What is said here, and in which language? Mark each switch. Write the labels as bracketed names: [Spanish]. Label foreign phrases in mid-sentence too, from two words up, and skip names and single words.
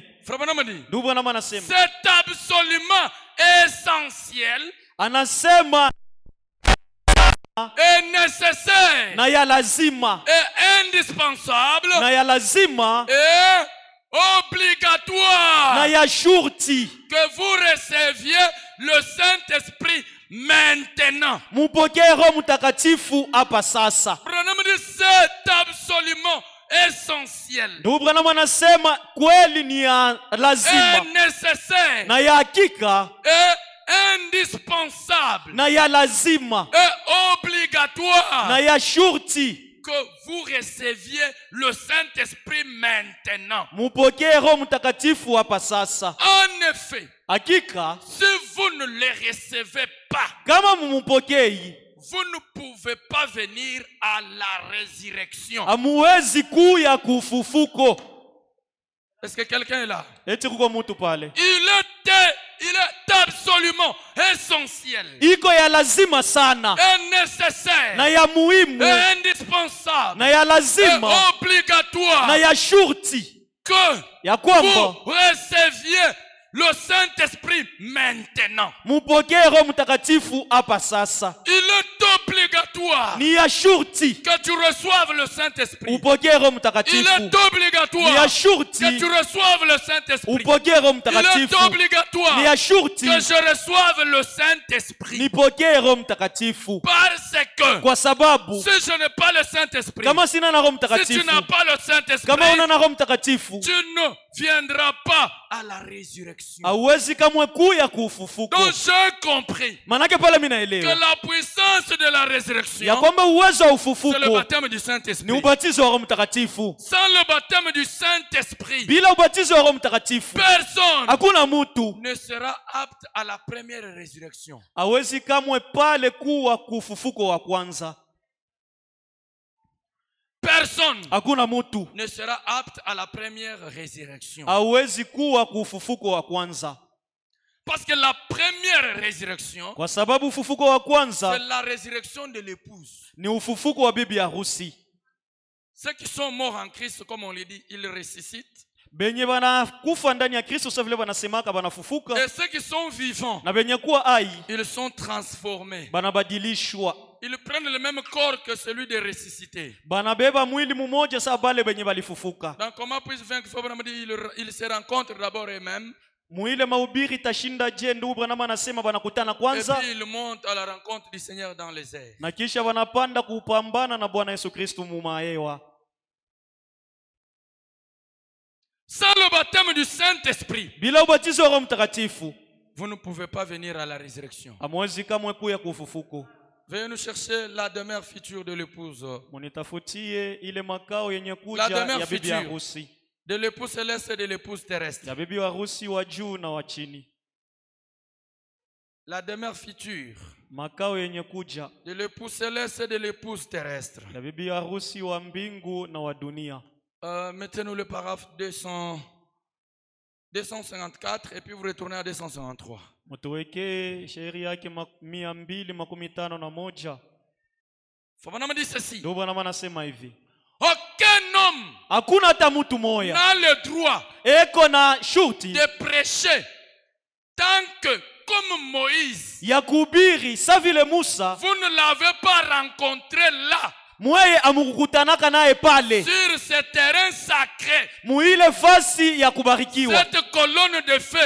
[French] Frère Branham dit, [Swahili] Ndugu Branham anasema, [French] c'est absolument essentiel [Swahili] anasema [French] et nécessaire [Swahili] na ya lazima, [French] et indispensable [Swahili] na ya lazima, [French] et obligatoire [Swahili] na ya shurti [French] que vous receviez le Saint-Esprit maintenant. [Swahili] mupokee Roho Mtakatifu hapa sasa. [French] Branham dit, c'est absolument essentiel [Swahili] Ndugu Branham anasema kweli ni ya [French] et [Swahili] lazima [French] nécessaire [Swahili] na ya hakika [French] et indispensable [Swahili] na ya lazima [French] et obligatoire [Swahili] na ya shurti [French] que vous receviez le Saint-Esprit maintenant. [Swahili] mupokee Roho Mtakatifu hapa sasa. [French] En effet, [Swahili] Hakika [French] si vous ne les recevez pas, [Swahili] kama mumupokei, [French] vous ne pouvez pas venir à la résurrection. [Swahili] hamuwezi kuya kufufuko. [French] Est-ce que quelqu'un est là? [Swahili] Eti kuko mutu pale. [French] Il est absolument essentiel [Swahili] Iko ya lazima sana [French] et nécessaire [Swahili] na ya muhimu [French] et indispensable [Swahili] na ya [French] et [Swahili] lazima na [French] obligatoire [Swahili] ya shurti [French] que [Swahili] ya kwamba [French] vous receviez le Saint-Esprit maintenant. [Swahili] mupokee Roho Mtakatifu hapa sasa. [French] Il est obligatoire [Swahili] Ni ya shurti [French] que tu reçoives le Saint-Esprit. [Swahili] upokee Roho [French] Il [Swahili] Mtakatifu. [French] est [Swahili] Ni ya [French] obligatoire [Swahili] shurti [French] que tu reçoives le Saint-Esprit. [Swahili] upokee Roho [French] Il est [Swahili] Mtakatifu. [French] obligatoire [Swahili] Ni ya shurti [French] que je reçoive le Saint-Esprit. [Swahili] nipokee Roho Mtakatifu, [French] Parce que [Swahili] kwa sababu [French] si je n'ai pas le Saint-Esprit, [Swahili] kama sina na Roho [French] si tu [Swahili] Mtakatifu, [French] n'as pas le Saint-Esprit, [Swahili] kama una na Roho Mtakatifu, [French] tu ne viendras pas à la résurrection. [Swahili] hauwezi kamwe kuya kuufufuko. [French] Donc j'ai compris [Swahili] Manake pale mimi [French] que [Swahili] naelewa [French] la puissance de la [Swahili] ya [French] résurrection, [Swahili] kwamba uwezo wa [French] c'est le [Swahili] ufufuko [French] baptême du [Swahili] ni [French] Saint-Esprit. [Swahili] ubatizo wa Roho Mtakatifu. [French] Sans le baptême du Saint-Esprit, [Swahili] Bila ubatizo wa Roho Mtakatifu [French] personne [Swahili] hakuna mutu [French] ne sera apte à la première résurrection. [Swahili] hawezi kamwe pale kuwa kufufuko wa kwanza. [French] personne [Swahili] hakuna mtu [French] ne sera apte à la première résurrection. [Swahili] hawezi kuwa kuufufuko wa kwanza. [French] Parce que la première résurrection, [Swahili] Kwa sababu ufufuko wa [French] c'est [Swahili] kwanza [French] la résurrection de l'épouse. [Swahili] ni ufufuko wa bibi harusi. [French] Ceux qui sont morts en Christ, comme on le dit, ils ressuscitent. [Swahili] Benye banakufa ndani ya Kristo sasa vile banasemaka banafufuka, [French] Et ceux qui sont vivants, [Swahili] na benye kuwa hai [French] ils sont transformés. [Swahili] banabadilishwa, [French] Ils prennent le même corps que celui de ressuscité. [Swahili] banabeba mwili mmoja sawa bale benye balifufuka. [French] Donc comment puis-je vaincre? Ils se rencontrent d'abord eux-mêmes. [Swahili] Muile mahubiri tashinda je, ndugu Branham anasema banakutana [French] Et [Swahili] kwanza [French] puis ils montent à la rencontre du Seigneur dans les airs. [Swahili] na kisha wanapanda kupambana na Bwana Yesu Kristo mumahewa. [French] Sans le baptême du Saint-Esprit, [Swahili] Bila ubatizo wa Roho Mtakatifu [French] vous ne pouvez pas venir à la résurrection. [Swahili] hamwezi kamwe kuya kufufuko. [French] Veuillez nous chercher la demeure future de l'épouse. [Swahili] Munitafutie ile makao yenye [French] La [Swahili] kuja [French] demeure [Swahili] ya bibi [French] future. [Swahili] harusi, [French] De l'épouse céleste et de l'épouse terrestre. [Swahili] ya bibi harusi wa juu na wa chini. [French] La demeure future [Swahili] Makao yenye kuja [French] de l'épouse céleste et de l'épouse terrestre. [Swahili] ya bibi harusi wa mbingu na wa dunia. [French] Mettez-nous le paragraphe 254 et puis vous retournez à 253. [Swahili] Mutuweke sheria yake 251. [French] Fabanama dit ceci. [Swahili] Ndio Bwana anasema hivi, [French] Aucun homme [Swahili] hakuna hata mtu moya [French] n'a le droit [Swahili] eko na shurti [French] de prêcher tant que, comme Moïse, [Swahili] ya kuhubiri sa vile Musa [French] vous ne l'avez pas rencontré là, [Swahili] mweye amukukutanaka naye pale [French] sur ce terrain sacré, [Swahili] muile fasi ya kubarikiwa. [French] cette colonne de feu,